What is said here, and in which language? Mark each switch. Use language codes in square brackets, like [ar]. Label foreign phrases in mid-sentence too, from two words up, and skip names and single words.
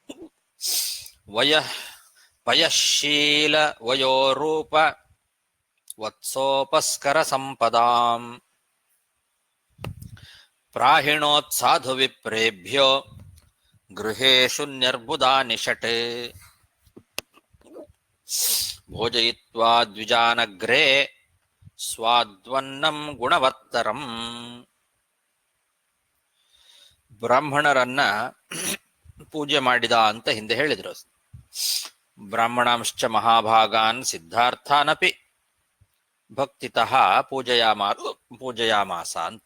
[sa] ಪಯಶೀಲ ವಯೋರೂಪ ವತ್ಸೋಪಸ್ಕರ ಸಂಪದಾಂ ಪ್ರಾಹಿಣೋತ್ಸಾಧು ವಿಪ್ರೇಭ್ಯೋ ಗೃಹೇಷು ನ್ಯರ್ಬುದಾನಿ ಷಟ್ ಭೋಜಯಿತ್ವಾ ದ್ವಿಜಾನಗ್ರೇ ಸ್ವಾದ್ವನ್ನಂ ಗುಣವತ್ತರಂ. [kn] ಬ್ರಾಹ್ಮಣರನ್ನ ಪೂಜೆ ಮಾಡಿದ ಅಂತ ಹಿಂದೆ ಹೇಳಿದ್ರು. [sa] ಬ್ರಾಹ್ಮಣಾಂಶ್ಚ ಮಹಾಭಾಗಾನ್ ಸಿದ್ಧಾರ್ಥಾನಪಿ ಭಕ್ತಿತಃ ಪೂಜಯಾಮಾಸ ಅಂತ.